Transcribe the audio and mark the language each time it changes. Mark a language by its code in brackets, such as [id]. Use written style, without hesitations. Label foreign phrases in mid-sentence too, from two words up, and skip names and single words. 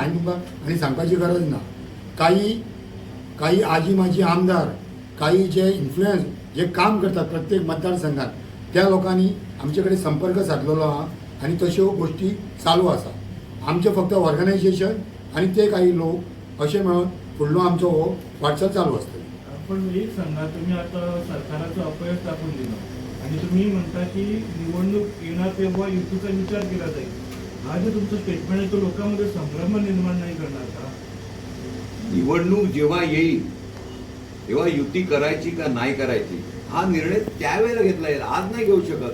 [kok] हांवें तुमकां आनी सांगपाची गरज ना. काही आजी माजी आमदार, काही जे इन्फ्लुएन्स जे काम करतात प्रत्येक मतदारसंघात त्या लोकांनी आमचे कडेन संपर्क साधलेलो आहा आणि तश्यो गोष्टी चालू आसा. आमचें फक्त ऑर्गनायझेशन आणि ते काही लोक अशें मेळून फुडलो आमचो हो वाटचाल चालू आसतली. [mr] पण एक सांगा, तुम्ही आता सरकाराचं अपयश दाखवून दिलं आणि तुम्ही म्हणता की निवडणूक येणार तेव्हा युतीचा विचार केला जाईल. हा जे तुमचं स्टेटमेंट आहे तो लोकांमध्ये संभ्रम निर्माण नाही करणार का? निवडणूक जेव्हा येईल तेव्हा युती करायची का नाही करायची हा निर्णय त्यावेळेला घेतला येईल, आज नाही घेऊ शकत.